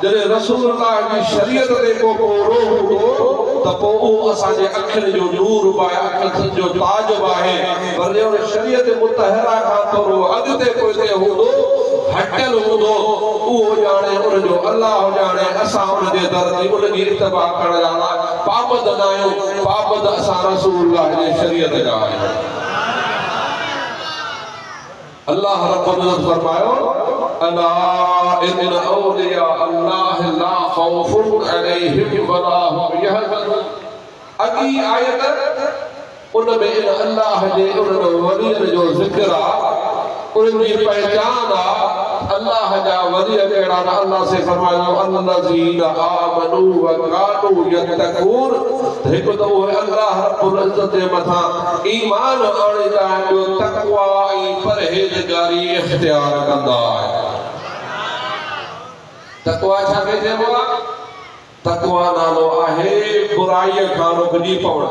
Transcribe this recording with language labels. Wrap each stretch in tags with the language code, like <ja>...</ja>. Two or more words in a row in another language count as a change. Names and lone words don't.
<sd>जॾहिं रसूलुल्लाह की शरीयत ते को पूरो हूंदो त पोइ उहो असांजे अखियुनि जो नूर बि आहे अखियुनि जो ताज बि आहे पर जे उन शरीयत मुतहरा खां थोरो अॻिते पोइते हूंदो हटियल हूंदो उहो ॼाणे उनजो अल्लाह ॼाणे असां उनजे दर ते उनजी इत्तिबा करण जा पाबंद न आहियूं पाबंद असां रसूलुल्लाह जी शरीयत जा आहियूं</sd> <ar>الله رب العزة</ar> <sd>फरमायो</sd> <ar>ألا إن أولياء الله لا خوف عليهم ولا هم يحزنون</ar> <sd>अॻी आयत उनमें इन अल्लाह जे उन्हनि वलियनि जो ज़िक्र आहे, उन्हनि जी पहचान आहे। अल्लाह जा वली कहिड़ा न, अल्लाह से फरमायो</sd> <ar>الذين آمنوا وكانوا يتقون.</ar> <sd>हिकु त उहे</sd> <ar>الله رب العزة</ar> <sd>जे मथां ईमान आणींदा आहिनि, ॿियो तक़वा ऐं परहेज़गारी इख़्तियार कंदा आहिनि। तक़वा छा चइबो आहे? तक़वा नालो आहे बुराईअ खां रुकिजी पवणु।</sd>